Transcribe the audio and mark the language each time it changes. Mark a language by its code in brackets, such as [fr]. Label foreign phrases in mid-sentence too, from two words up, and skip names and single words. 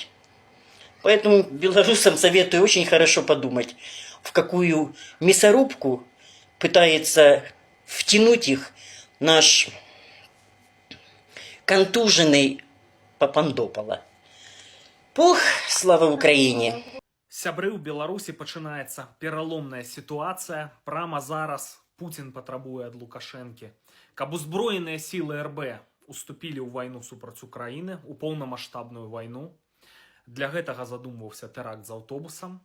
[ru] Поэтому белорусам советую очень хорошо подумать, в какую мясорубку пытается втянуть их наш контуженный Папандопола. Пух, слава Украине! [be] Сябры, у Беларусі пачынаецца пераломная сітуацыя. Прама зараз Путін патрабуе ад Лукашэнкі, каб узброеныя сілы РБ уступілі ў вайну супраць Украіны, у поўнамаштабную вайну. Для гэтага задумваўся тэракт з аўтобусам.